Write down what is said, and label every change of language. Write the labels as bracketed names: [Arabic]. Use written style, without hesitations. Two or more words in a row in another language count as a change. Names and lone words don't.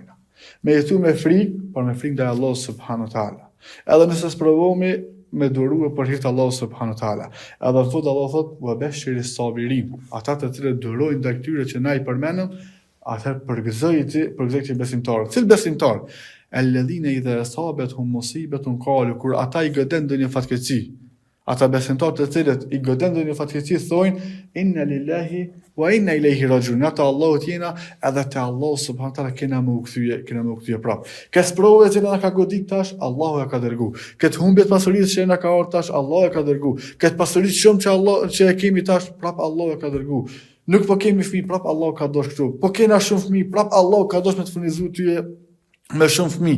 [Albanian] Me jetu me frikë, por me frikë ndaj Allahut [Arabic] سبحانه وتعالى. [Albanian] Edhe nëse sprovohemi me durue për hir të Allahut [Arabic] سبحانه وتعالى. [Albanian] Edhe Allah thot [Arabic] وبشر الصابرين. [Albanian] Ata të cilët durojnë ndaj këtyre që na I përmendëm, atëherë përgëzoj besimtarët. Cil besimtar? [Arabic] الذين إذا أصابتهم مصيبة قالوا, [Albanian] kur ata I goden ndonjë fatkeqësi. Ata besimtarë të cilët I goden ndonjë fatkeqësi thojnë [Arabic] إنا لله وإنا إليه راجعون. [Albanian] Ata Allahut jena edhe te Allah [Arabic] سبحانه تعالى [Albanian] kena më u kthye prap. Kësë provë që na ka godit tash, Allahu e ka dërgu. Këtë humbjet pasurisë që na ka ardhur tash, Allahu e ka dërgu. Këtë pasuri shumë që e kemi tash, prap Allahu e ka dërgu. Nuk po kemi fëmijë, prap Allahu ka dosh këtu. Po kena shumë fëmijë, prap Allahu ka dosh me të furnizuar tyje me shumë fëmijë.